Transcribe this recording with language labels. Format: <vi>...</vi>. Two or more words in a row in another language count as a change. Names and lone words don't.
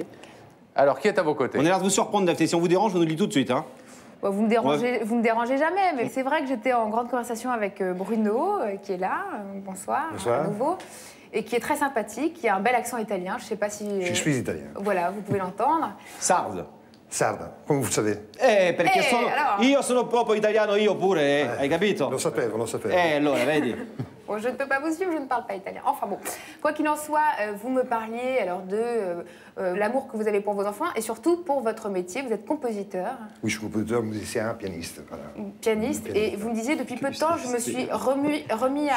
<fr>Alors, qui est à vos côtés? On a l'air de vous surprendre, Daphné. Si on vous dérange, on nous le dit tout de suite. Hein. Bon, vous me dérangez jamais, mais c'est vrai que j'étais en grande conversation avec Bruno, qui est là. Bonsoir. Bonsoir. À nouveau. Et qui est très sympathique, qui a un bel accent italien. Je ne sais pas si... Je suis italien. Voilà, vous pouvez l'entendre. Sarde.</fr> <it>Sarda, come</it> <fr>vous savez.</fr> <it>Perché allora. io sono proprio italiano, io pure, hai capito? Lo sapevo, lo sapevo. Allora, vedi.</it> <fr>Bon, je ne peux pas vous suivre, je ne parle pas italien. Enfin bon, quoi qu'il en soit, vous me parliez alors de l'amour que vous avez pour vos enfants et surtout pour votre métier. Vous êtes compositeur. Oui, je suis compositeur, musicien, pianiste. Voilà. Pianiste. Et vous me disiez, depuis peu de temps, je me suis remis à...</fr>